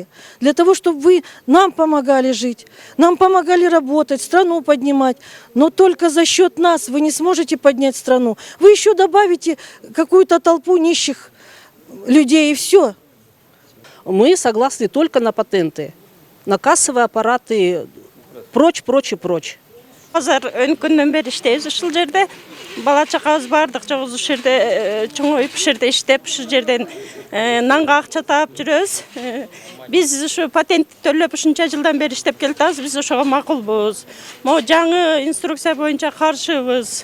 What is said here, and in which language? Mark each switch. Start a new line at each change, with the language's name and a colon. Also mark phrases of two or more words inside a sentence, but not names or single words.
Russian: Для того, чтобы вы нам помогали жить. Нам помогали работать, страну поднимать. Но только за счет нас вы не сможете поднять страну. Вы еще добавите какую-то толпу нищих людей и все. Мы согласны только на патенты. На кассовые аппараты прочь, прочь и прочь.
Kyrgyz: Базар өнкүндөн бери иштейбиз ушул жерде. Бала чакабыз бардык жогубуз ушул жерде чоңоюп ушул жерде иштеп, ушул жерден нанга акча таап жүрөбүз. Биз ушу патентти төлөп ушунча жылдан бери иштеп келатабыз. Биз ошого макулбуз. Могу жаңы инструкция боюнча каршыбыз.